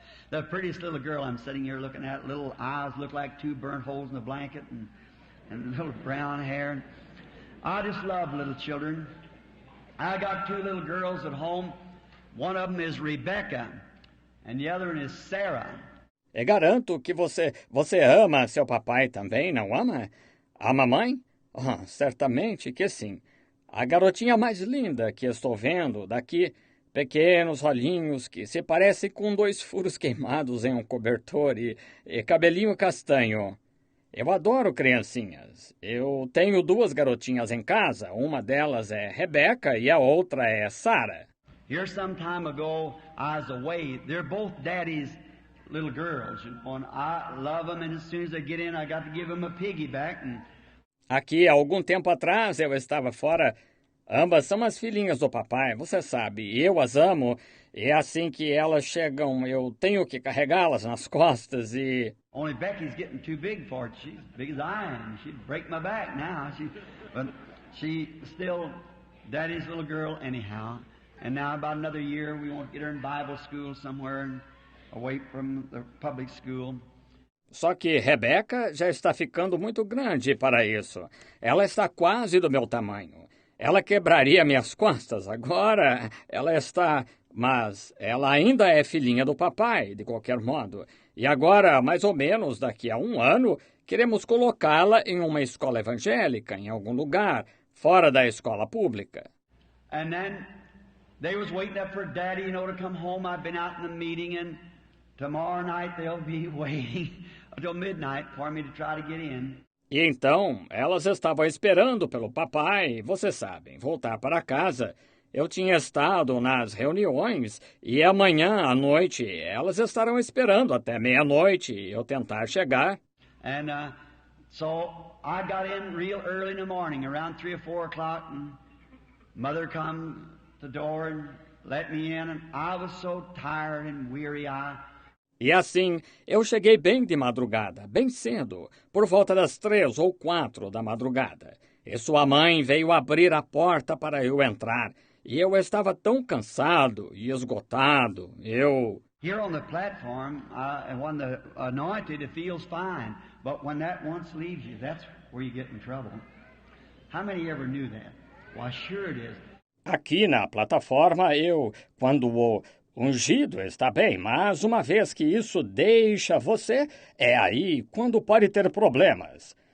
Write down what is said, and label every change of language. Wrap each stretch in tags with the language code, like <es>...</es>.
<en>The prettiest little girl I'm sitting here looking at, little eyes look like two burnt holes in a blanket and little brown hair. I just love little children. I got two little girls at home. One of them is Rebecca and the other one is Sarah.</en> <pt>Eu garanto que você ama seu papai também, não ama? A mamãe? Certamente que sim. A garotinha mais linda que estou vendo daqui, pequenos olhinhos que se parecem com 2 furos queimados em um cobertor e cabelinho castanho. Eu adoro criancinhas. Eu tenho 2 garotinhas em casa. Uma delas é Rebecca e a outra é Sarah.</pt> <en>Here some time ago, I was away. They're both Daddy's little girls. And I love them, and as soon as they get in, I got to give them a piggyback.</en> <pt>Aqui, há algum tempo atrás, eu estava fora. Ambas são as filhinhas do papai, você sabe. Eu as amo, e assim que elas chegam, eu tenho que carregá-las nas costas e...</pt> <en>Only Becky's getting too big for it. She's as big as I am. She'd break my back now. But she's still Daddy's little girl anyhow. And now about another year, we want to get her in Bible school somewhere away from the public school.</en> <pt>Só que Rebecca já está ficando muito grande para isso. Ela está quase do meu tamanho. Ela quebraria minhas costas. Agora ela está... Mas ela ainda é filhinha do papai, de qualquer modo. E agora, mais ou menos daqui a 1 ano, queremos colocá-la em uma escola evangélica, em algum lugar, fora da escola pública.</pt> <en>And then they was waiting up for Daddy, to come home. I've been out in the meeting, and tomorrow night they'll be waiting until midnight for me to try to get in.</en> <pt>E então, elas estavam esperando pelo papai, vocês sabem, voltar para casa. Eu tinha estado nas reuniões e amanhã à noite elas estarão esperando até meia-noite eu tentar chegar.</pt> <en>And so I got in real early in the morning, around 3 or 4 o'clock, and Mother come to the door and let me in, and I was so tired and weary.</en> <pt>E assim, eu cheguei bem de madrugada, bem cedo, por volta das 3 ou 4 da madrugada. E sua mãe veio abrir a porta para eu entrar. E eu estava tão cansado e esgotado,</pt> <en>Here on the platform, when the anointed, it feels fine. But when that once leaves you, that's where you get in trouble. How many ever knew that? Why, sure it is.</en> <pt>Aqui na plataforma, quando o ungido está bem, mas uma vez que isso deixa você, é aí quando pode ter problemas.</pt>